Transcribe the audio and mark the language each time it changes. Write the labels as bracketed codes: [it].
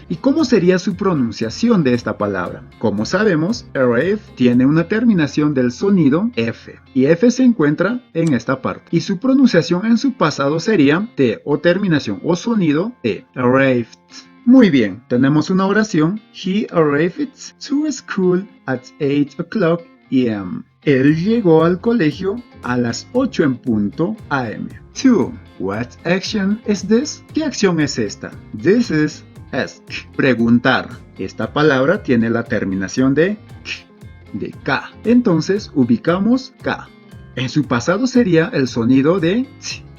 [es] ¿Y cómo sería su pronunciación de esta palabra? Como sabemos, arrive tiene una terminación del sonido F. Y F se encuentra en esta parte. Y su pronunciación en su pasado sería T o terminación o sonido T. Arrived. Muy bien, tenemos una oración. [en] He arrived to school at 8 o'clock a.m. [es] Él llegó al colegio a las 8 en punto a.m. [en] 2. What action is this? [es] ¿Qué acción es esta? [en] This is ask. [es] Preguntar. Esta palabra tiene la terminación de K. Entonces ubicamos K. En su pasado sería el sonido de T.